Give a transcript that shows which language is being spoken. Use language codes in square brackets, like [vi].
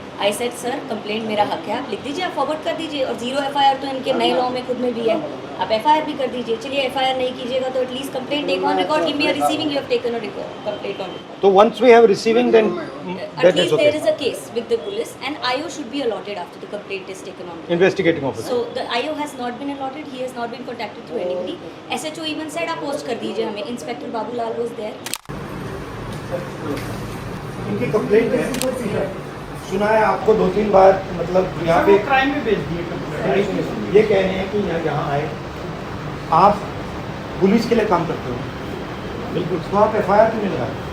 [en] I said sir [hi] complaint मेरा हक है, आप लिख दीजिए, आप फॉरवर्ड कर दीजिए। और 0 एफआईआर तो इनके नए लॉ में खुद में भी है, आप एफआईआर भी कर दीजिए। चलिए एफआईआर नहीं कीजिएगा तो [en] At least complaint take on record, give me a receiving, you have taken a complaint on record. तो once we have receiving then At that is least okay. there is a case with the police and IO should be allotted after the complaint is taken on record. Investigating officer. So the IO has not been allotted, he has not been contacted through anybody. SHO even said [hi] आप post कर दीजिए हमें, inspector Babulal [en] was there. [hi] इनकी complaint है, सुना है आपको 2-3 बार, मतलब यहाँ पे क्राइम में भेज दिए। ये कह रहे हैं कि यहाँ आए, आप पुलिस के लिए काम करते हो, बिल्कुल, तो आप एफआईआर क्यों नहीं लगाए?